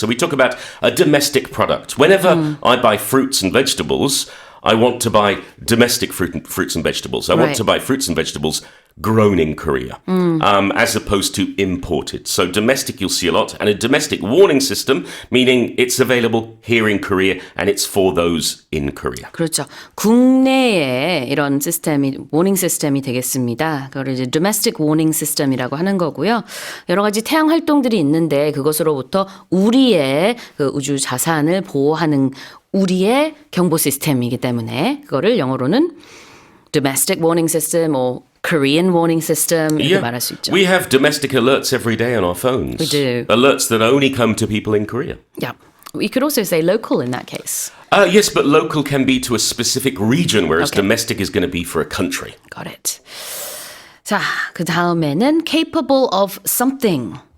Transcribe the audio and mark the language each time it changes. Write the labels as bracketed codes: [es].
[en] So we talk about a domestic product. Whenever I buy fruits and vegetables, I want to buy domestic fruits and vegetables. I want to buy fruits and vegetables grown in Korea, as opposed to imported. So domestic you'll see a lot, and a domestic warning system, meaning it's available here in Korea and it's for those in Korea. [ko] 그렇죠. 국내에 이런 시스템이 워닝 시스템이 되겠습니다. 그걸 이제 [en] domestic warning system이라고 하는 거고요. 여러 가지 태양 활동들이 있는데 그것으로부터 우리의 그 우주 자산을 보호하는 우리의 경보 시스템이기 때문에 그거를 영어로는 domestic warning system [ko] or Korean warning system 이렇게 말할 수 있죠. [en] We have domestic alerts every day on our phones. We do. Alerts that only come to people in Korea. Yeah. We could also say local in that case. Yes, but local can be to a specific region, whereas domestic is going to be for a country. Got it. [ko] 자, 그 다음에는 capable of something.